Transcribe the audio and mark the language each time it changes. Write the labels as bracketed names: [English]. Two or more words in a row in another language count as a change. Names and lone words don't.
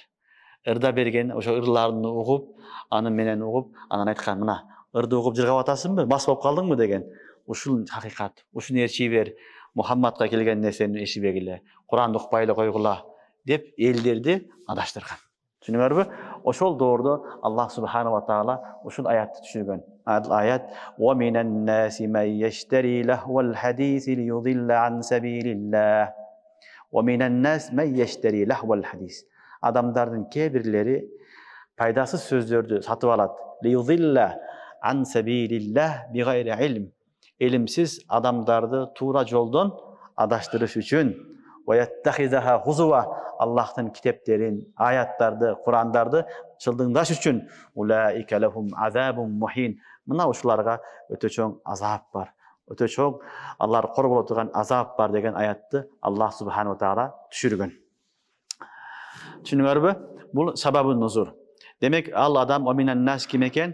[Kyrgyz] Ырда берген, ошо ырларын угуп, аны менен угуп, анан айткан, мына, ырды угуп жыргап атасыңбы? Мас болуп калдыңбы деген. ушул хакыйкат, ушуну ээрчи бер, Мухаммадка келген нерсени эшибегиле, Куранды укпайлы койгула деп элдерди адаштырган. Түшүнүңөрбү? Ошол доордо [Arabic] الله سبحانه وتعالى [Kyrgyz] ушул аятты түшүргөн. [Arabic] Аят: "ومن الناس من يشتري لهو الحديث ليضل عن سبيل الله. ومن الناس من يشتري لهو الحديث." [Kyrgyz] Адамдардын кээ бирлери пайдасыз сөздөрдү сатып алат. [Arabic] ليضل عن سبيل الله بغير علم. [Kyrgyz] Илимсиз адамдарды туура жолдон адаштырыш үчүн. [Arabic] ويتخذها هزوا, [Kyrgyz] Аллахтын китептерин, аяттарды, Курандарды чылдыңдаш үчүн. [Arabic] أولئك لهم عذاب مهين. [Kyrgyz] Мына ушуларга өтө чоң азап бар. Өтө чоң алар кор боло турган азап бар деген аятты [Arabic] الله سبحانه تعالى [Kyrgyz] түшүргөн. Түшүнүңөрбү? Бул [Arabic] سبب النزول. [Kyrgyz] Демек, ал адам аминан нас ким экен?